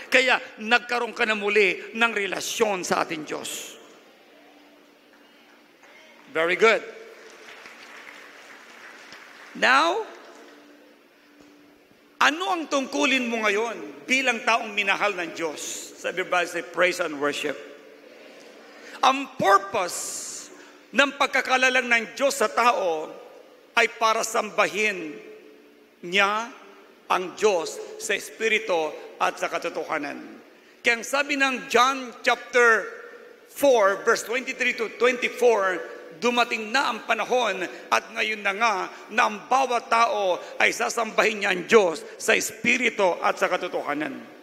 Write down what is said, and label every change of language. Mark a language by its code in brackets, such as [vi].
[tl] Kaya nagkaroon ka na muli ng relasyon sa ating Diyos. [en] Very good. [tl] Now, ano ang tungkulin mo ngayon bilang taong minahal ng Diyos? Sabi ba, [en] say praise and worship. [tl] Ang purpose ng pagkakalalang ng Diyos sa tao ay para sambahin niya ang Diyos sa Espiritu at sa katotohanan. Kaya ang sabi ng John chapter 4, verse 23 to 24, dumating na ang panahon at ngayon na nga na ang bawat tao ay sasambahin niya ang Diyos sa Espiritu at sa katotohanan.